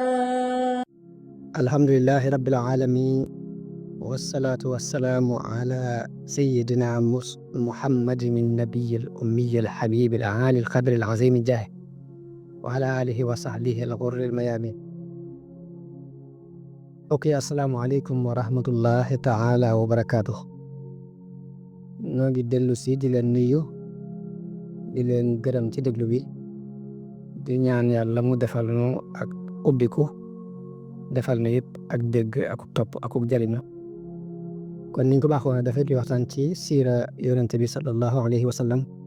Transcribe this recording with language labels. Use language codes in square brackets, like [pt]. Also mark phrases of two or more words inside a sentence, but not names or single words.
[ar] الحمد لله رب العالمين، والصلاة والسلام على سيدنا محمد النبي الأمي الحبيب العالي القدر العظيم الجاه، وعلى آله وصحبه الغر الميامين. السلام عليكم ورحمة الله تعالى وبركاته. [wo] نوغي دلو سي دي لن نيو di leen gërëm ci déglu bi di ñaan yàlla mu defal nu ak ubbiku defal nu yëpp ak dégg ak topp ak jariñu. kon niñ ko baaxoon dafay di waxtaan ci siira yonente bi [ar] صلى الله عليه وسلم.